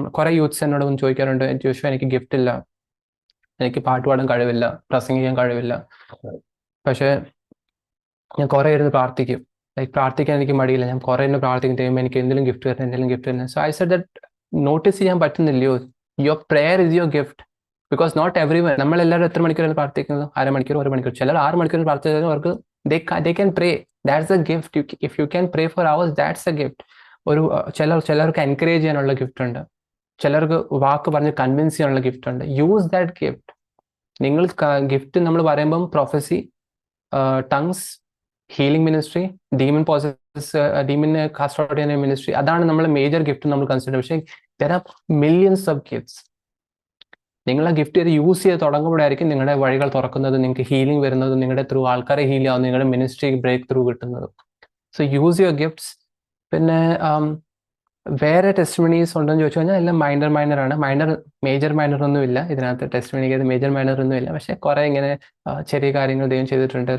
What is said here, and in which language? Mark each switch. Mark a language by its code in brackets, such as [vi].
[ml] കുറെ യൂത്ത്സ് എന്നോട് ഒന്ന് ചോദിക്കാറുണ്ട്, ജോഷു എനിക്ക് ഗിഫ്റ്റ് ഇല്ല, എനിക്ക് പാട്ട് പാടാൻ കഴിവില്ല, പ്രസംഗിക്കാൻ കഴിവില്ല, പക്ഷേ ഞാൻ കുറെ ഇരുന്ന് പ്രാർത്ഥിക്കും. ലൈക്ക് പ്രാർത്ഥിക്കാൻ എനിക്ക് മടിയില്ല, ഞാൻ കുറെ ഇരുന്ന് പ്രാർത്ഥിക്കും, ദൈവം എനിക്ക് എന്തെങ്കിലും ഗിഫ്റ്റ് തരണം, എന്തെങ്കിലും ഗിഫ്റ്റ് തരണം. So I said that notice ചെയ്യാൻ പറ്റുന്നില്ലയോ, [en] Your prayer is your gift. [ml] Because not every one, നമ്മളെല്ലാവരും എത്ര മണിക്കൂറാണ് പ്രാർത്ഥിക്കുന്നത്? 1/2 മണിക്കൂർ, 1 മണിക്കൂർ. ചിലർ 6 മണിക്കൂർ പ്രാർത്ഥിച്ചാൽ അവർക്ക് [en] they can pray. That's a gift. If you can pray for hours, that's a gift. [ml] ഒരു ചിലർക്ക് എൻകറേജ് ചെയ്യാനുള്ള ഗിഫ്റ്റ് ഉണ്ട്, ചിലർക്ക് വാക്ക് പറഞ്ഞ് കൺവിൻസ് ചെയ്യാനുള്ള ഗിഫ്റ്റ് ഉണ്ട്. [en] Use that gift. [ml] നിങ്ങൾ ഗിഫ്റ്റ് നമ്മൾ പറയുമ്പം prophecy, tongues, healing ministry, ഡീമിനെ cast out ചെയ്യുന്ന മിനിസ്ട്രി, അതാണ് നമ്മൾ മേജർ ഗിഫ്റ്റ് നമ്മൾ കൺസിഡർ. പക്ഷേ [en] there are millions of gifts. [ml] നിങ്ങൾ ആ ഗിഫ്റ്റ് യൂസ് ചെയ്ത് തുടങ്ങുമ്പോഴായിരിക്കും നിങ്ങളുടെ വഴികൾ തുറക്കുന്നത്, നിങ്ങൾക്ക് ഹീലിംഗ് വരുന്നത്, നിങ്ങളുടെ ത്രൂ ആൾക്കാരെ ഹീൽ ആവുന്നത്, നിങ്ങളുടെ മിനിസ്ട്രി ബ്രേക്ക് ത്രൂ കിട്ടുന്നത്. [en] So use your gifts. [ml] പിന്നെ വേറെ ടെസ്റ്റിമണീസ് ഉണ്ടെന്ന് ചോദിച്ചു കഴിഞ്ഞാൽ എല്ലാം മൈനർ ആണ്. മേജർ മൈനർ ഒന്നും ഇല്ല ഇതിനകത്ത്. ടെസ്റ്റിമണിക്ക് മേജർ മൈനർ ഒന്നും ഇല്ല, പക്ഷെ കുറെ ഇങ്ങനെ ചെറിയ കാര്യങ്ങൾ ദൈവം ചെയ്തിട്ടുണ്ട്.